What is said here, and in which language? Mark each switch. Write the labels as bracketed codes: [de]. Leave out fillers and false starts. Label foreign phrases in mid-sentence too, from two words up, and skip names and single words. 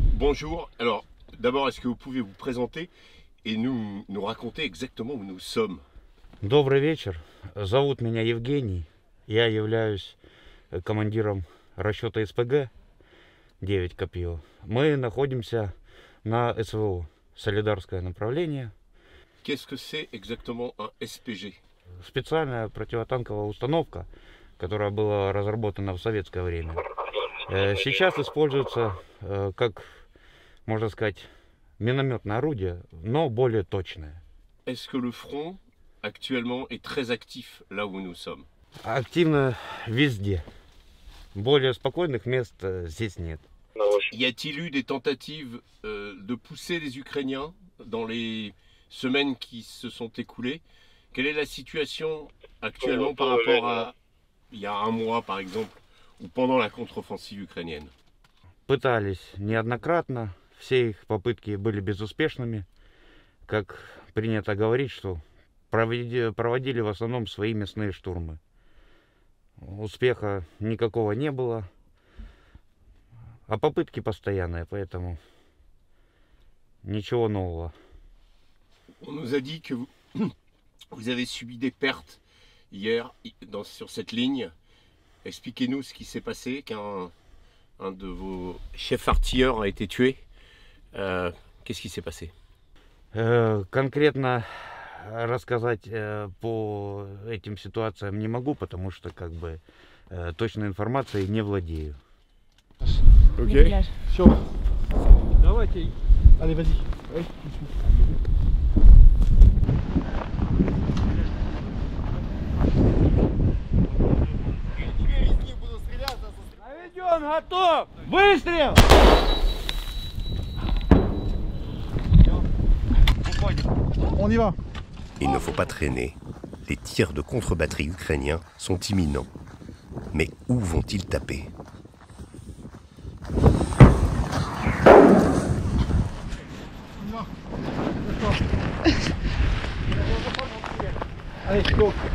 [fr] bonjour. Alors, d'abord, est-ce que vous pouvez vous présenter et nous raconter exactement où nous sommes? [ru] Добрый вечер. Зовут меня Евгений. Я являюсь командиром расчета СПГ 9 Копье. Мы находимся на СВО, Солидарское направление. [fr] Qu'est-ce que c'est exactement un SPG? [ru] Специальная противотанковая установка, которая была разработана в советское время. Сейчас используется как, можно сказать, минометное орудие, но более точное. [fr] Est-ce que le front actuellement est très actif là où nous sommes? [ru] Активно везде. Более спокойных мест здесь нет. [fr] Y a-t-il eu des tentatives de pousser les Ukrainiens dans les semaines qui se sont écoulées? Quelle est la situation actuellement par rapport à il y a un mois par exemple ou pendant la contre-offensive ukrainienne? [ru] Пытались неоднократно, все их попытки были безуспешными. Как принято говорить, что проводили в основном свои мясные штурмы. Успеха никакого не было, а попытки постоянные, поэтому ничего нового. [fr] On nous a dit que vous avez subi des pertes hier sur cette ligne. Expliquez-nous ce qui s'est passé, qu'un de vos chefs artilleurs a été tué. Qu'est-ce qui s'est passé? [ru] Конкретно рассказать по этим ситуациям не могу, потому что как бы точной информацией не владею. Ok. Все. Давайте. [fr] Allez, vas-y. Ouais, tout de suite. [ru] Наведен, готов! Выстрел! [fr] On y va. Il ne faut pas traîner. Les tirs de contre-batterie ukrainiens sont imminents. Mais où vont-ils taper? Allez, go.